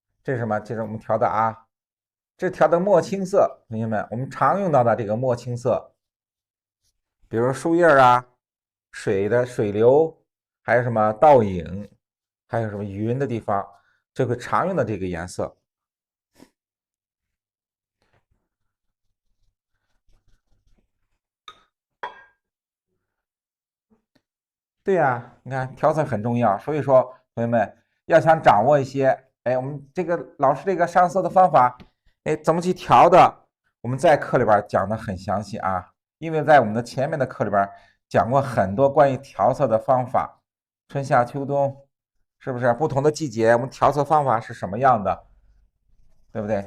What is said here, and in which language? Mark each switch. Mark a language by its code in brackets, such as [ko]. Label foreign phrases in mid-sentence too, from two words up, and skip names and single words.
[zh] 這是什麼？这是我們調的啊，這調的墨青色，同學們，我们常用到的这個墨青色，比如樹葉啊、水的水流，還有什麼倒影，還有什麼雲的地方，這個常用的這個顏色。對呀，你看調色很重要，所以說同學們要想掌握一些，哎，我們這個老師這個上色的方法，哎，怎麼去調的，我們在課裡邊講的很詳細啊，因為在我們的前面的課裡邊講過很多關於調色的方法，春夏秋冬，是不是不同的季節我們調色方法是什麼樣的，對不對？